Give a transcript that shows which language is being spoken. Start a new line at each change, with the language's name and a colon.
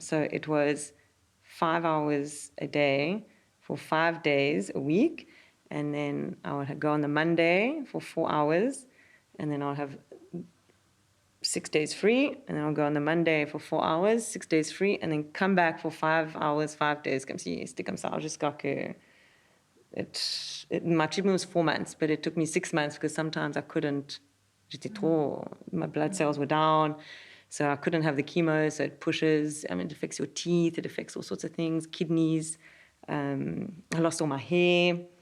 English: So it was 5 hours a day for 5 days a week. And then I would go on the Monday for 4 hours. And then I'll have 6 days free. And then I'll go on the Monday for 4 hours, 6 days free. And then come back for 5 hours, 5 days.
French: Comme si c'était comme ça jusqu'à que...
English: my treatment was 4 months, but it took me 6 months because sometimes I couldn't.
French: J'étais trop...
English: My blood cells were down. So I couldn't have the chemo, so it pushes. I mean, it affects your teeth. It affects all sorts of things, kidneys. I lost all my hair.